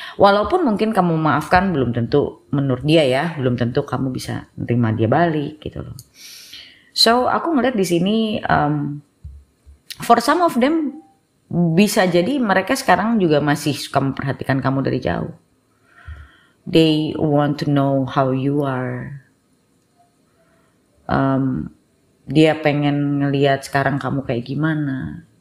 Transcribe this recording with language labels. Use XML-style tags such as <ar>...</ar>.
<id>Walaupun mungkin kamu memaafkan belum tentu menurut dia ya, belum tentu kamu bisa menerima dia balik gitu loh. So aku ngeliat di sini</id> <en>for some of them</en> <id>bisa jadi mereka sekarang juga masih suka memperhatikan kamu dari jauh.</id> <en>They want to know how you are.</en> <id>Dia pengen ngelihat sekarang kamu kayak gimana.</id>